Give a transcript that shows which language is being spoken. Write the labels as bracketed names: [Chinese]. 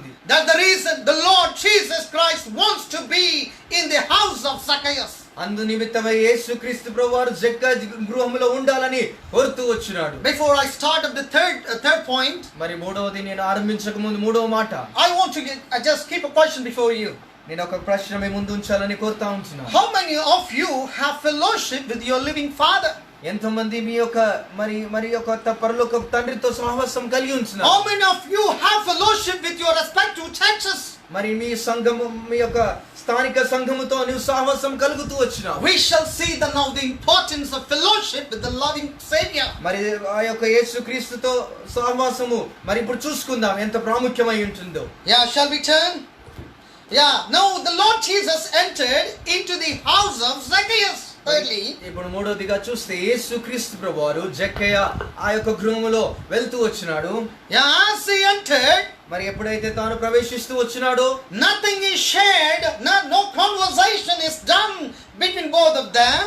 [English] That's the reason the Lord Jesus Christ wants to be in the house of Zacchaeus. [Telugu] అందు నిమిత్తమై యేసుక్రీస్తు ప్రభువారు జక్కయ్య గృహంలో ఉండాలని కోరుతూ వచ్చున్నాడు. [English] Before I start up the third point, [Telugu] మరి మూడవది నేను ఆరంభించక ముందు మూడవ మాట, [English] I want to just keep a question before you. [Telugu] నేను ఒక ప్రశ్న మీ ముందు ఉంచాలని కోరుతా ఉంటున్నాను. [English] How many of you have fellowship with your living Father? [Telugu] ఎంతమంది మీ యొక్క మరి యొక్క పరలోక తండ్రితో సహవాసం కలిగి ఉంటున్నారు? [English] How many of you have fellowship with your respective churches? [Telugu] మరి మీ సంఘము, మీ యొక్క స్థానిక సంఘముతో నీవు సహవాసం కలుగుతూ వచ్చినావు. [English] We shall see now the importance of fellowship with the loving Savior. [Telugu] మరి ఆ యొక్క యేసుక్రీస్తుతో సహవాసము మరి ఇప్పుడు చూసుకుందాం ఎంత ప్రాముఖ్యమై ఉంటుందో. [English] Yeah, shall we turn? Yeah, now the Lord Jesus entered into the house of Zacchaeus. Thirdly, [Telugu] ఇప్పుడు మూడోదిగా చూస్తే యేసుక్రీస్తు ప్రభువారు జక్కయ్య ఆ యొక్క గృహములో వెళ్తూ వచ్చినాడు. [English] yeah, as he entered, [Telugu] మరి ఎప్పుడైతే తాను ప్రవేశిస్తూ వచ్చినాడో [English] nothing is shared, no conversation is done between both of them.